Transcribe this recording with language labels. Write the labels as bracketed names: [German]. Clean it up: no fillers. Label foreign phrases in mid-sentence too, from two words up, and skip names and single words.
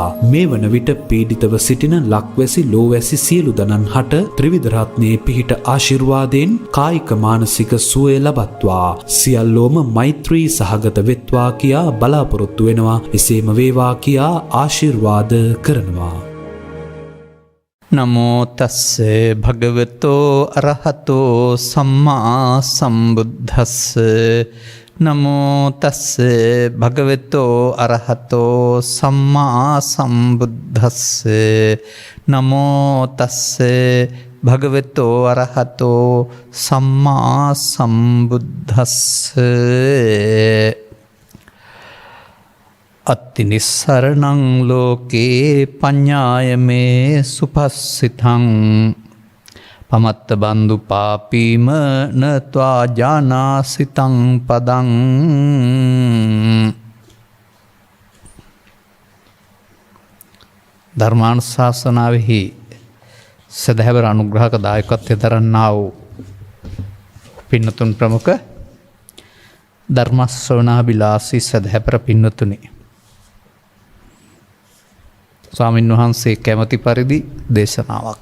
[Sinhala] මේ වන විට පීඩිතව සිටින ලක්වැසි ලෝවැසි සියලු දනන් හට ත්‍රිවිධ රත්නයේ පිහිට ආශිර්වාදයෙන් කායික මානසික සුවය ලබත්වා. සියල්ලෝම මෛත්‍රී සහගත වෙත්වා කියා බලාපොරොත්තු වෙනවා. එසේම වේවා කියා ආශිර්වාද කරනවා. [Pali] නමෝ තස්ස භගවතෝ අරහතෝ සම්මා සම්බුද්දස්ස. නමෝ තස්ස භගවතෝ අරහතෝ සම්මා සම්බුද්දස්ස. නමෝ තස්ස භගවතෝ අරහතෝ සම්මා සම්බුද්දස්ස. අත්තිනිස්සරණං ලෝකේ පඤ්ඤායමේ සුපස්සිතං පමත්ත බන්දු පාපීම නත්වා ජානාසිතං පදං. [Sinhala] ධර්මානුශාසනාවෙහි සදහැවර අනුග්‍රහක දායකත්වය දරන්නා වූ පින්නතුන් ප්‍රමුඛ ධර්ම ශ්‍රවණාබිලාසී සදහැපර පින්නතුනි, ස්වාමින් වහන්සේ කැමති පරිදි දේශනාවක්.